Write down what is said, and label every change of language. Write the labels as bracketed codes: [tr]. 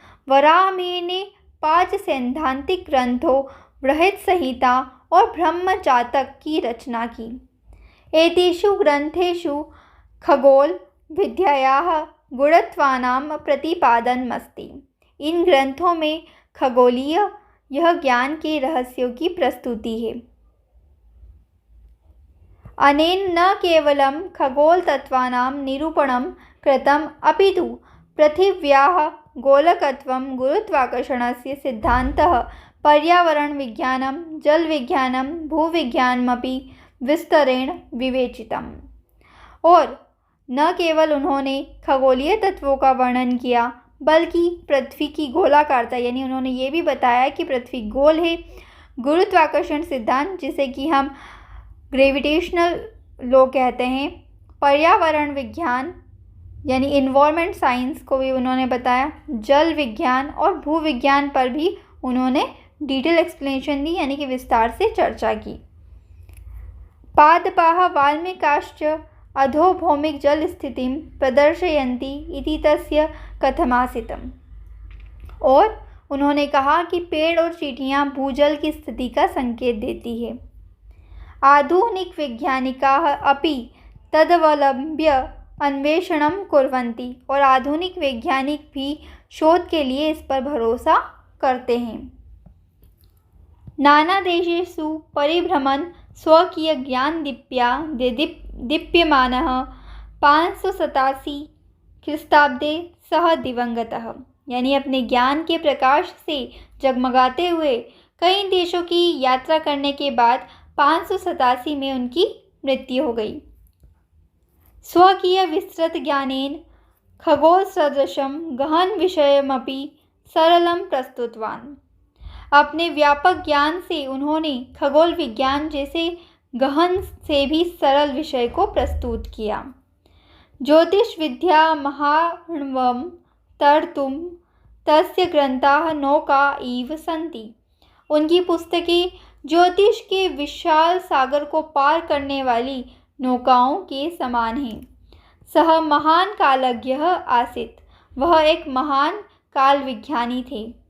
[hi] वराहमिहिर ने 5 सैद्धांतिक ग्रंथों बृहत्संहिता और ब्रह्मजातक की रचना की। [sa] एतेषु ग्रंथेषु खगोल विद्यायाः गुणत्वानां प्रतिपादनमस्ति। [hi] इन ग्रंथों में खगोलीय यह ज्ञान के रहस्यों की प्रस्तुति है। [sa] अनेन न केवलं खगोलतत्त्वानां निरूपणं कृतम् अपितु पृथिव्याः गोलकत्वं गुरुत्वाकर्षणस्य सिद्धान्तः पर्यावरणविज्ञानं जलविज्ञानं भूविज्ञानमपि विस्तरेण विवेचितम्। [hi] और न केवल उन्होंने खगोलीय तत्वों का वर्णन किया बल्कि पृथ्वी की गोलाकारता यानी उन्होंने ये भी बताया कि पृथ्वी गोल है, गुरुत्वाकर्षण सिद्धांत जिसे कि हम ग्रेविटेशनल लॉ कहते हैं, पर्यावरण विज्ञान यानी इन्वायरमेंट साइंस को भी उन्होंने बताया, जल विज्ञान और भूविज्ञान पर भी उन्होंने [en] detail explanation [hi] दी यानी कि विस्तार से चर्चा की। [sa] पादपाः वाल्मीकाश्च अधोभौमिक जल स्थितिं प्रदर्शयन्ति इति तस्य कथमासीतम्। [hi] और उन्होंने कहा कि पेड़ और चींटियां भूजल की स्थिति का संकेत देती है। [sa] आधुनिक वैज्ञानिकाः अपि तदवलंब्य अन्वेषणं कुर्वन्ति। [hi] और आधुनिक वैज्ञानिक भी शोध के लिए इस पर भरोसा करते हैं। [sa] नाना देशेषु परिभ्रमन् स्वकीय ज्ञान दीप्यमानः 587 ख्रीष्टाब्दे सह दिवंगतः। [hi] यानी अपने ज्ञान के प्रकाश से जगमगाते हुए कई देशों की यात्रा करने के बाद 587 में उनकी मृत्यु हो गई। [sa] स्वकीय विस्तृत ज्ञानेन खगोल सदृशं गहन विषयमपि सरलं प्रस्तुतवान्। [hi] अपने व्यापक ज्ञान से उन्होंने खगोल विज्ञान जैसे गहन से भी सरल विषय को प्रस्तुत किया। [sa] ज्योतिष विद्या महार्णवं तर्तुं तस्य ग्रंथाः नौका इव सन्ति। [hi] उनकी पुस्तकें ज्योतिष के विशाल सागर को पार करने वाली नौकाओं के समान हैं। [sa] सह महान कालज्ञः आसीत्। [hi] वह एक महान काल विज्ञानी थे।